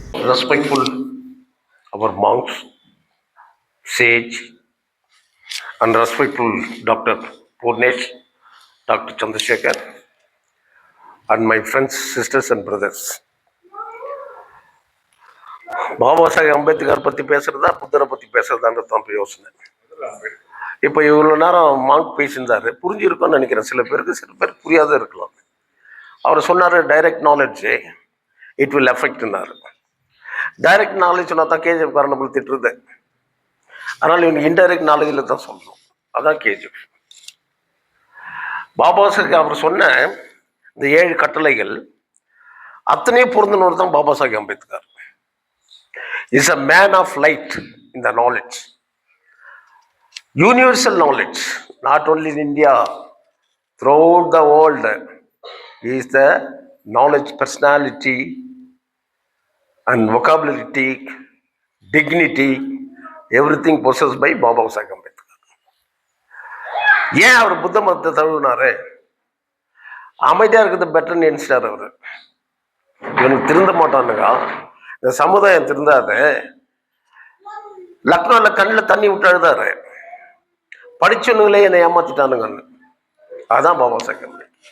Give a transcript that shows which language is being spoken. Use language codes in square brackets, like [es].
[en] Respectful our monks, sage, and respectful Dr. Purnesh, Dr. Chandrasekhar, and my friends, sisters and brothers. [ta] Baba Saheb Ambedkar பற்றி பேசுறதா புத்தரை பற்றி பேசுறதான்றது தான் யோசனை. இப்போ இவ்வளோ நேரம் மாங்க் பேசியிருந்தாரு, புரிஞ்சிருக்கும்னு நினைக்கிறேன். சில பேருக்கு, சில பேர் புரியாத இருக்கலாம். அவர் சொன்னார் direct knowledge it will எஃபெக்ட்னாரு. Direct knowledge சொன்னா தான் கேஜிஎஃப் காரணம் திட்டுறது. அதனால் இவங்க இன்டைரக்ட் நாலேஜில் தான் சொல்லணும். அதான் கேஜிஎஃப். பாபா சாஹேப் அவர் சொன்ன இந்த 7 கட்டளைகள் அத்தனையும் பொருந்தினவர் தான் Baba Saheb Ambedkar. [en] is a man of light in the knowledge, universal knowledge, not only in India, throughout the world. He is the knowledge personality and vocabulary, dignity, everything possessed by Baba Sahib Ambedkar. [ta] ஏன் அவர் புத்த மதத்தை தழுவினாரு? அமைதியா இருக்கிறது பெட்டர்னு நினைச்சிட்டாரு அவரு. இவனுக்கு திருந்த மாட்டானுங்க, இந்த சமுதாயம் திருந்தாது. லக்னோல கண்ணில் தண்ணி விட்டு அழுதாரு, படிச்சவனுங்களே என்னை ஏமாத்திட்டானுங்கன்னு. அதான் பாபா சாஹேப்.